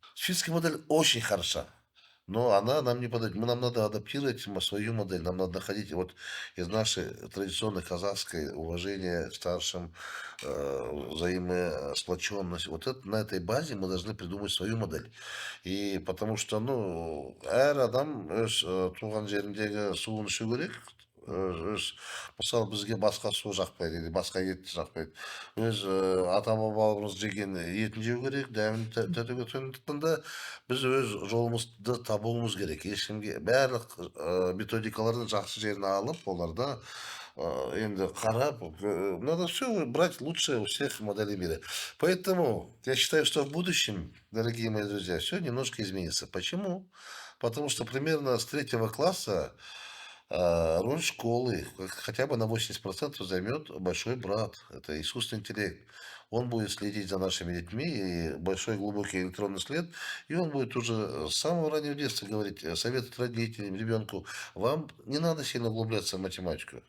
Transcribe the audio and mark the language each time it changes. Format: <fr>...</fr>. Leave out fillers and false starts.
<ru>Финская модель очень хороша. Но она нам не подойдет. Нам надо адаптировать свою модель. Нам надо находить вот из нашей традиционной казахской уважения к старшим, взаимосплоченность. Вот на этой базе мы должны придумать свою модель. И потому что,</ru> <kk>әр адам өз туған жеріндегі суын ішу керек. Мысалы бізге басқа су жақпайды,</kk> <ru>или</ru> <kk>басқа ет жақпайды. Өз ата-бабаларымыз жеген етін жеу керек, дәмін татуге. Сондықтан да біз өз жолымызды табуымыз керек. Ешкімге барлық методикалардың жақсы жерін алып, оларда енді қарап,</kk> <ru>надо все брать лучшее у всех моделей мира. Поэтому я считаю, что в будущем, дорогие мои друзья, все немножко изменится. Почему? Потому что примерно с 3 класса роль школы хотя бы на 80% займет большой брат. Это искусственный интеллект. Он будет следить за нашими детьми, и большой глубокий электронный след, и он будет уже с самого раннего детства говорить, советовать родителям, ребенку, вам не надо сильно углубляться в математику.</ru>